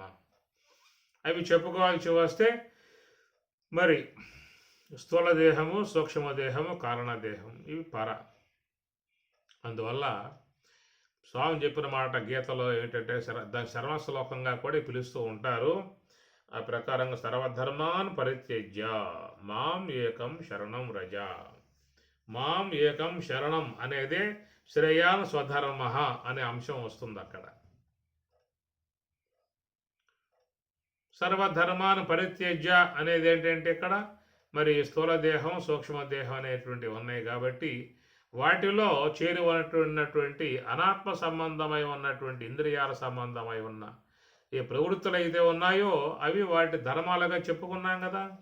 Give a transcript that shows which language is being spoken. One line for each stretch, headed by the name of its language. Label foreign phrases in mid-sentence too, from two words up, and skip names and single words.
Telugu: అవి చెప్పుకోవాల్సి వస్తే మరి స్థూల దేహము, సూక్ష్మదేహము, కారణదేహం, ఇవి పర. అందువల్ల స్వామి చెప్పిన మాట గీతలో ఏంటంటే దాని శర్మశ్లోకంగా కూడా పిలుస్తూ ఉంటారు. ఆ ప్రకారంగా
Sanskrit: సర్వధర్మాన్ పరిత్యజ్య మాం ఏకం శరణం వ్రజ. మాం ఏకం శరణం
Telugu: అనేదే
Sanskrit: శ్రేయాన్ స్వధర్మ
Telugu: అనే అంశం వస్తుంది అక్కడ.
Sanskrit: సర్వధర్మాన్ పరిత్యజ్య
Telugu: అనేది ఏంటంటే ఇక్కడ మరి స్థూలదేహం, సూక్ష్మదేహం అనేటువంటివి ఉన్నాయి కాబట్టి వాటిలో చేరి ఉన్నటువంటి అనాత్మ సంబంధమై ఉన్నటువంటి ఇంద్రియాల సంబంధమై ఉన్న ఏ ప్రవృత్తులు అయితే ఉన్నాయో అవి వాటి ధర్మాలుగా చెప్పుకున్నాం కదా.